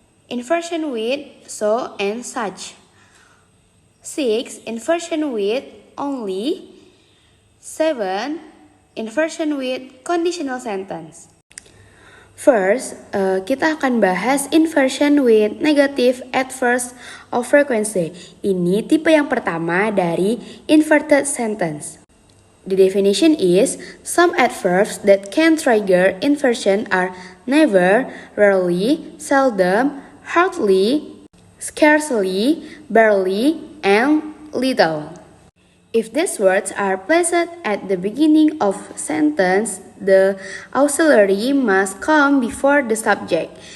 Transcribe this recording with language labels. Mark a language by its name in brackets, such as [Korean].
[English] Inversion with so and such. 6. Inversion with only. 7. Inversion with conditional sentence. First, [Indonesian] kita akan bahas [English] inversion with negative adverbs of frequency. [Indonesian] Ini tipe yang pertama dari inverted sentence. [English] The definition is, some adverbs that can trigger inversion are never, rarely, seldom, hardly, scarcely, barely, and little. If these words are placed at the beginning of a sentence, the auxiliary must come before the subject.